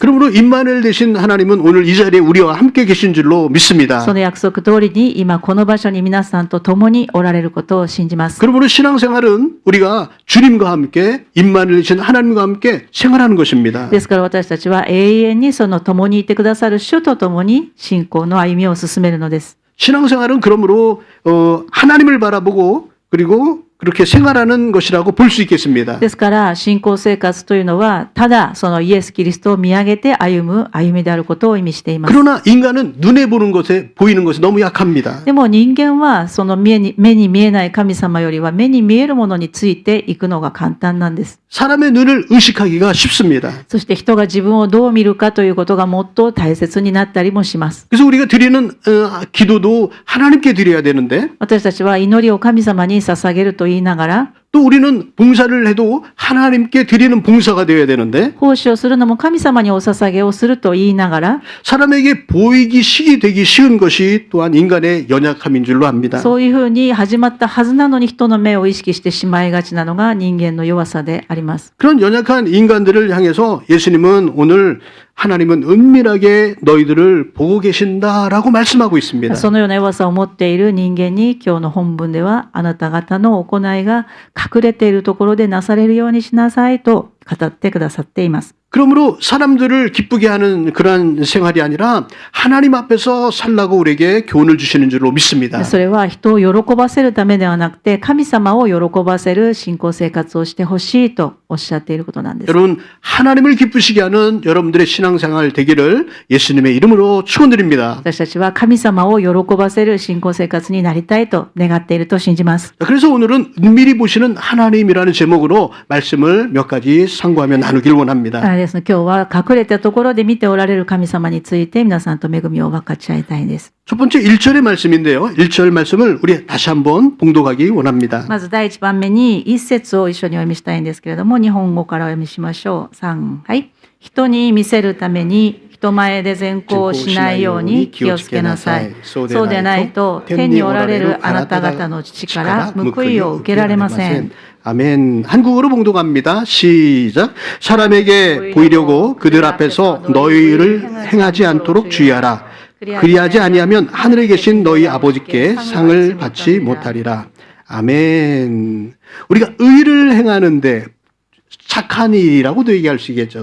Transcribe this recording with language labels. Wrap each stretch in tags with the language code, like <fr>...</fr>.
<ko>그러므로 임마누엘 되신 하나님은 오늘 이 자리에 우리와 함께 계신 줄로 믿습니다.</ko> <ja>その約束通りに今この場所に皆さんと共におられることを信じます。</ja> <ko>그러므로 신앙생활은 우리가 주님과 함께 임마누엘 되신 하나님과 함께 생활하는 것입니다.</ko> <ja>ですから私たちは永遠にその共にいてくださる主と共に信仰の歩みを進めるのです。</ja> <ko>신앙생활은 그러므로 하나님을 바라보고 그리고 그렇게 생활하는 것이라고 볼 수 있겠습니다.</ko> <ja>ですから信仰生活というのはただそのイエス・キリストを見上げて歩む歩みであることを意味しています。</ja> <ko>그러나 인간은 눈에 보는 것에 보이는 것이 너무 약합니다.</ko> <ja>でも人間はその目に見えない神様よりは目に見えるものについていくのが簡単なんです。</ja> <ko>사람의 눈을 의식하기가 쉽습니다.</ko> <ja>そして人が自分をどう見るかということがもっと大切になったりもします。</ja> <ko>그래서 우리가 드리는 기도도 하나님께 드려야 되는데</ko> <ja>私たちは祈りを神様に捧げると言いながら、</ja> <ko>또 우리는 봉사를 해도 하나님께 드리는 봉사가 되어야 되는데</ko> <ja>奉仕をするのも神様にお捧げをすると言いながら、</ja> <ko>사람에게 보이기 되기 쉬운 것이 또한 인간의 연약함인 줄로 압니다.</ko> <ja>そういうふうに始まったはずなのに人の目を意識してしまいがちなのが人間の弱さであります。</ja> <ko>그런 연약한 인간들을 향해서 예수님은 오늘 하나님은 은밀하게 너희들을 보고 계신다라고 말씀하고 있습니다.</ko> <ja>そのような弱さを持っている人間に今日の本文では、あなた方の行いが隠れているところでなされるようにしなさいと語ってくださっています。</ja> <ko>그러므로 사람들을 기쁘게 하는 그러한 생활이 아니라 하나님 앞에서 살라고 우리에게 교훈을 주시는 줄로 믿습니다.</ko> <ja>それは人を喜ばせるためではなくて、神様を喜ばせる信仰生活をしてほしいとおっしゃっていることなんです。</ja> <ko>여러분, 하나님을 기쁘시게 하는 여러분들의 신앙생활 되기를 예수님의 이름으로 축원드립니다.</ko> <ja>私たちは神様を喜ばせる信仰生活になりたいと願っていると信じます。</ja> <ko>그래서 오늘은 은밀히 보시는 하나님이라는 제목으로 말씀을 몇 가지 상고하며 나누길 원합니다.</ko> <ja>ですので今日は隠れたところで見ておられる神様について皆さんと恵みを分かち合いたいです。</ja> <ko>첫 번째 1절의 말씀인데요. 1절 말씀을 우리 다시 한번 봉독하기 원합니다.</ko> <ja>まず第一番目に一節を一緒にお読みしたいんですけれども、日本語からお読みしましょう。3、はい。人に見せるために人前で善行をしないように気をつけなさい。そうでないと天におられるあなた方の父から報いを受けられません。</ja> <ko>아멘. 한국어로 봉독합니다. 시작. 사람에게 보이려고 그들 앞에서 너희를 행하지 않도록 주의하라. 그리하지 아니하면 하늘에 계신 너희 아버지께 상을 받지 못하리라. 아멘. 우리가 의를 행하는데 착한 일이라고도 얘기할 수 있겠죠.</ko>